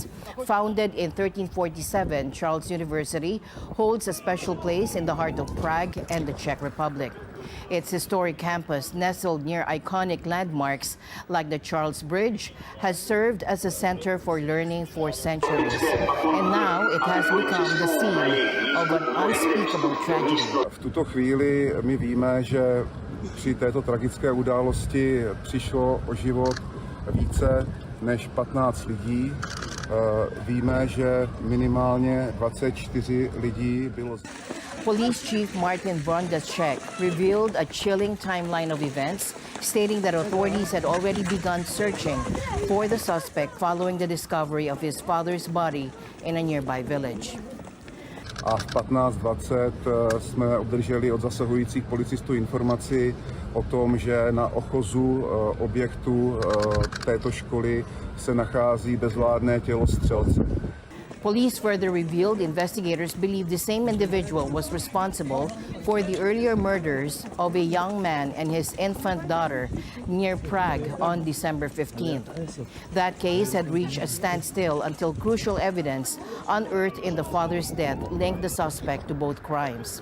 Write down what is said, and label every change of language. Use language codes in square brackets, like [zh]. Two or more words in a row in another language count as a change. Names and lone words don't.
[en] Founded in 1347, Charles University holds a special place in the heart of Prague and the Czech Republic. Its historic campus, nestled near iconic landmarks like the Charles Bridge, has served as a center for learning for centuries. And now it has become the scene of an unspeakable tragedy. [cs] V tuto chvíli my víme, že při této tragické události přišlo o život více než 15 lidí. Víme, že minimálně 24 lidí bylo. [en] Police Chief Martin Bondacek revealed a chilling timeline of events, stating that authorities had already begun searching for the suspect following the discovery of his father's body in a nearby village. [cs] A v 15:20 jsme obdrželi od zasahujících policistů informaci o tom, že na ochozu objektu této školy se nachází bezvládné tělo střelce. [en] Police further revealed investigators believe the same individual was responsible for the earlier murders of a young man and his infant daughter near Prague on December 15th. That case had reached a standstill until crucial evidence unearthed in the father's death linked the suspect to both crimes.